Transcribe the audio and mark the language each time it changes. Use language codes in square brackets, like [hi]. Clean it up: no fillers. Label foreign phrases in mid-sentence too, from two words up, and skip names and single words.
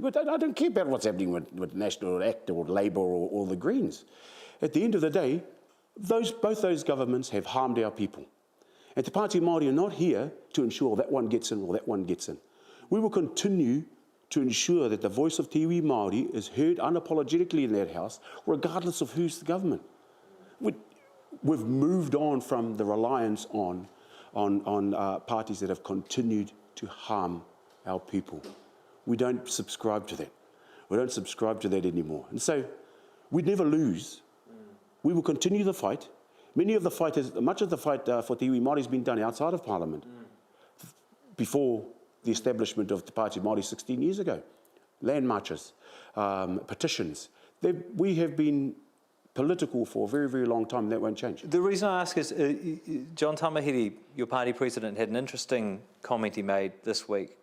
[en] But I don't care about what's happening with National Act or Labour or the Greens. At the end of the day, both those governments have harmed our people. And Te Pāti Māori are not here to ensure that one gets in or that one gets in. We will continue to ensure that the voice of [mi] te iwi Māori [en] is heard unapologetically in that house, regardless of who's the government. We've moved on from the reliance on parties that have continued to harm our people. We don't subscribe to that. We don't subscribe to that anymore. And so we'd never lose. We will continue the fight. Much of the fight for [mi] te iwi Māori [en] has been done outside of Parliament before the establishment of Te Pāti Māori 16 years ago. Land marches, petitions. We have been political for a very, very long time, and that won't change. The reason I ask is John Tamahiri, your party president, had an interesting comment he made this week.